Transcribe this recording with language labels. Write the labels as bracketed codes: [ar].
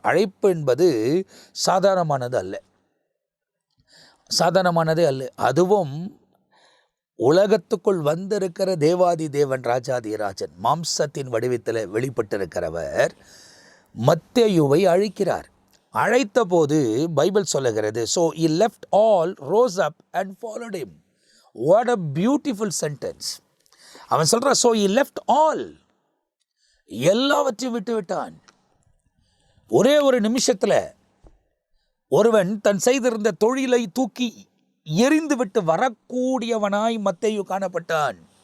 [ta] அழைப்பு என்பது சாதாரணமானதே அல்ல. அதுவும் உலகத்துக்குள் வந்திருக்கிற தேவாதி தேவன், ராஜாதி ராஜன், மாம்சத்தின் வடிவத்தில் வெளிப்பட்டிருக்கிறவர் மத்தேயுவை அழைக்கிறார். அழைத்த போது பைபிள் சொல்லுகிறது, [en] so he left all, rose up and followed him. What a beautiful sentence. [ta] அவன் சொல்ற, [en] so he left all, [ta] எல்லாவற்றையும் விட்டு விட்டான். ஒரே ஒரு நிமிஷத்துல ஒருவன் தன் செய்திருந்த தொழிலை தூக்கி எரிந்து விட்டு வரக்கூடியவனாய் மத்தேயு காணப்பட்டான்.